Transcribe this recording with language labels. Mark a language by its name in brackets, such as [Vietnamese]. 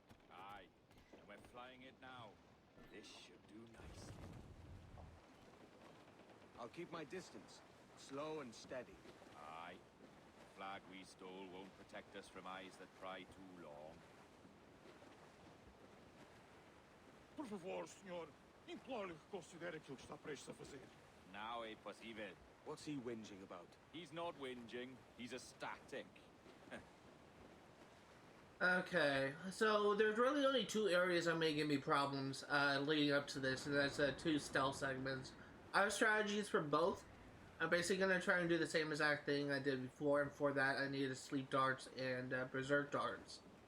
[English] Aye, and we're flying it now. This should do nicely. I'll keep my distance. Slow and steady. Aye. The flag we stole won't protect us from eyes that pry too long. [Portuguese] Por favor, senhor, imploro-lhe que considere aquilo que está prestes a fazer. Now é possível. [English] What's he whinging about? He's not whinging, he's ecstatic. Okay, so there's really only two areas that may give me problems leading up to this, and that's 2 stealth segments. I have strategies for both. I'm basically going to try and do the same exact thing I did before, and for that I needed sleep darts and berserk darts.